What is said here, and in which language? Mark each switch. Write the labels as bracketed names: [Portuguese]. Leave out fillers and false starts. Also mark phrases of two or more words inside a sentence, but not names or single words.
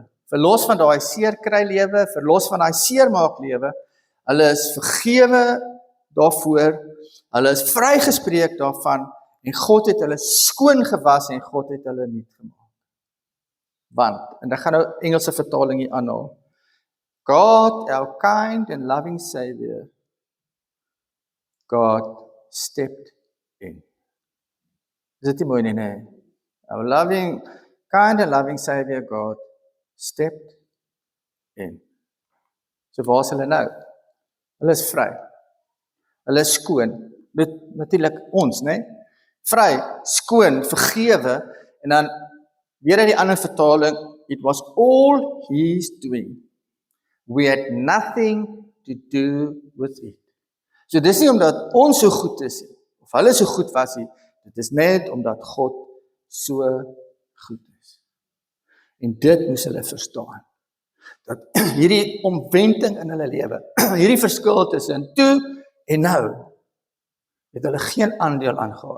[Afrikaans] Verlos van daai seerkry lewe, verlos van daai seermaak lewe. Hulle is vergewe daarvoor, hulle is vrygespreek daarvan, en God het hulle skoon gewas, en God het hulle nuut gemaak. Want, en ek gaan nou Engelse vertaling hier aanhaal, God, [English] our kind and loving Savior, God stepped in. [Afrikaans] Is dit nie mooi nie, nee? [English] Our kind and loving Savior, God stepped in. [Afrikaans] So waar is hulle nou? Hulle is vry. Hulle is skoon. Dit natuurlik ons, né? Vry, skoon, vergewe, en dan weer uit die ander vertaling, [English] it was all His doing. We had nothing to do with it. [Afrikaans] So dis nie omdat ons so goed is, of hulle so goed was nie, dit is net omdat God so goed is. En dit moes hulle verstaan, dat hierdie omwenting in hulle lewe, hierdie verskil tussen toe en nou, het hulle geen aandeel aan gehad.